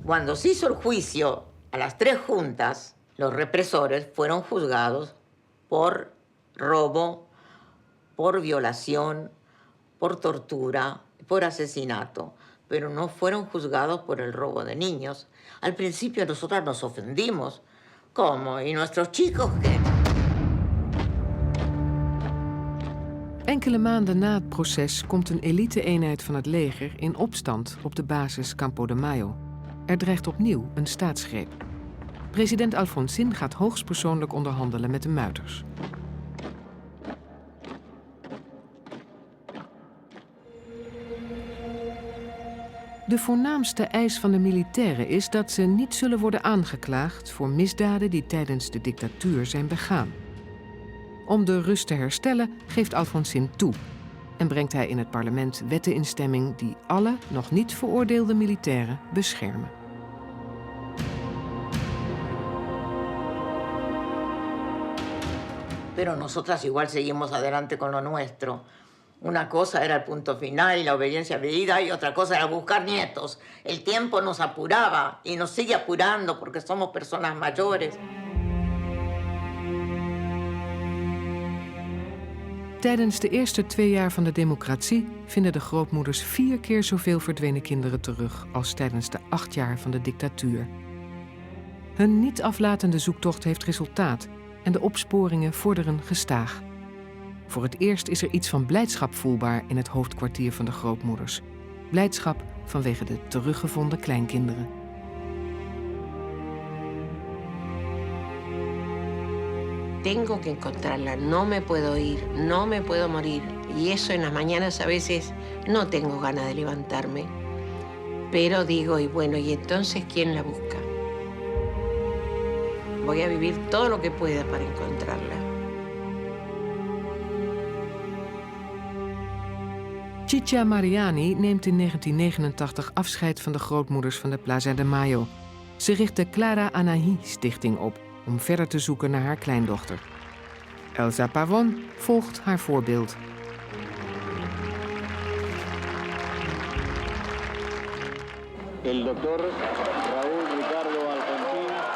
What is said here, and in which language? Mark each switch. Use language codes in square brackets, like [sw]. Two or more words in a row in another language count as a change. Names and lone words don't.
[es] Cuando se hizo el juicio a las 3 juntas, los represores fueron juzgados por robo, por violación, por tortura, por asesinato, pero no fueron juzgados por el robo de niños. Al principio nosotras nos ofendimos. ¿Cómo? ¿Y nuestros chicos qué? [nl] Enkele maanden na het proces komt een elite-eenheid van het leger in opstand op de basis Campo de Mayo. Er dreigt opnieuw een staatsgreep. President Alfonsín gaat hoogstpersoonlijk onderhandelen met de muiters. De voornaamste eis van de militairen is dat ze niet zullen worden aangeklaagd voor misdaden die tijdens de dictatuur zijn begaan. Om de rust te herstellen geeft Alfonsín toe en brengt hij in het parlement wetten in stemming die alle nog niet veroordeelde militairen beschermen. [es] Pero nosotras igual seguimos adelante con lo nuestro. Una cosa era el punto final y la obediencia medida y otra cosa era buscar nietos. El tiempo nos apuraba y nos sigue apurando porque somos personas mayores. [nl] Tijdens de eerste 2 jaar van de democratie vinden de grootmoeders 4 keer zoveel verdwenen kinderen terug als tijdens de 8 jaar van de dictatuur. Hun niet aflatende zoektocht heeft resultaat en de opsporingen vorderen gestaag. Voor het eerst is er iets van blijdschap voelbaar in het hoofdkwartier van de grootmoeders. Blijdschap vanwege de teruggevonden kleinkinderen. [es] Tengo que encontrarla, no me puedo ir, no me puedo morir. Y eso en las mañanas a veces no tengo ganas de levantarme. Pero digo, y bueno, ¿y entonces quién la busca? Voy a vivir todo lo que pueda para encontrarla. [nl] Chicha Mariani neemt in 1989 afscheid van de grootmoeders van de Plaza de Mayo. Ze richt de Clara Anahi Stichting op om verder te zoeken naar haar kleindochter. Elsa Pavón volgt haar voorbeeld. [es] El doctor Raúl Ricardo Alfonsin.